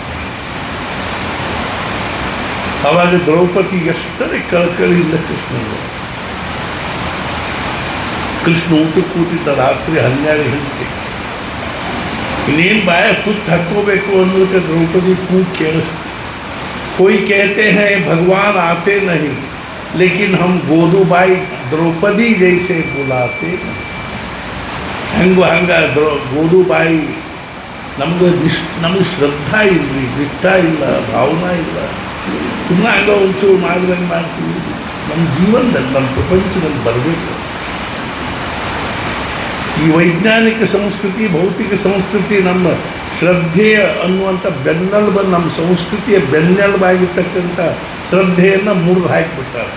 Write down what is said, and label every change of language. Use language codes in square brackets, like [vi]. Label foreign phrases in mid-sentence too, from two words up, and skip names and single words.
[kn] ಆವಾಗ ದ್ರೌಪದಿ ಎಷ್ಟರೇ ಕಳಕಳಿಯಿಂದ ಕೃಷ್ಣ ಊಟಕ್ಕೆ ಕೂತಿದ್ದ ರಾತ್ರಿ 12 ಗಂಟೆ. ಇನ್ನೇನು ಬಾಯ ತುತ್ತು ಹಾಕ್ಕೋಬೇಕು ಅನ್ನೋದಕ್ಕೆ ದ್ರೌಪದಿ ಕೂಗು ಕೇಳಿಸ್ತು. [hi] कोई कहते हैं भगवान आते नहीं, लेकिन हम गोदूबाई द्रौपदी जैसे बुलाते हंगा गोदूबाई [kn] ನಮಗೆ ಶ್ರದ್ಧಾ ಇಲ್ಲರಿ, ನಿಷ್ಠ ಇಲ್ಲ, ಭಾವನಾ ಇಲ್ಲ. ತುಂಬ ಹಂಗೆ ಒಂಚೂರು ಮಾಡಿದಂಗೆ ಮಾಡ್ತೀವಿ. ನಮ್ಮ ಜೀವನದಲ್ಲಿ ನಮ್ಮ ಪ್ರಪಂಚದಲ್ಲಿ ಬರಬೇಕು. ಈ ವೈಜ್ಞಾನಿಕ ಸಂಸ್ಕೃತಿ, ಭೌತಿಕ ಸಂಸ್ಕೃತಿ ನಮ್ಮ ಶ್ರದ್ಧೆಯ ಅನ್ನುವಂಥ ಬೆನ್ನೆಲುಬು, ನಮ್ಮ ಸಂಸ್ಕೃತಿಯ ಬೆನ್ನೆಲುಬಾಗಿರ್ತಕ್ಕಂಥ ಶ್ರದ್ಧೆಯನ್ನು ಮುರಿದು ಹಾಕಿಬಿಡ್ತಾರೆ.